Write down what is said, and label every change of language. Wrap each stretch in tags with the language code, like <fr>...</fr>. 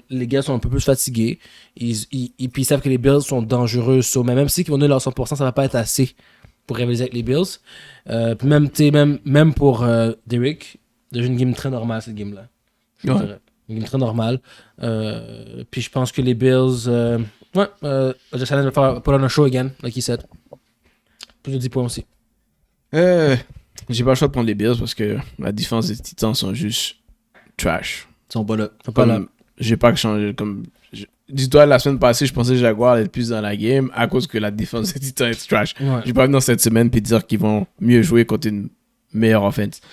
<fr>Les gars sont un peu plus fatigués. Puis ils savent que les Bills sont dangereux. Mais même si ils vont donner leur 100%, ça va pas être assez pour rivaliser avec les Bills. Puis même pour Derrick, c'est une game très normale, cette game-là. Je dirais. Une game très normale. Puis je pense que les Bills...</fr> <en>Josh Allen</en> <fr>va faire</fr> <en>put on a show again, like he said.</en> <fr>Plus de 10 points aussi. J'ai pas le choix de prendre les Bills parce que la défense des Titans sont juste trash. Ils sont pas là. J'ai pas changé. Dis-toi, la semaine passée, je pensais que Jaguar allait être plus dans la game à cause que la défense des Titans est trash. Ouais. J'ai pas venir cette semaine puis dire qu'ils vont mieux jouer contre une meilleure offense.</fr>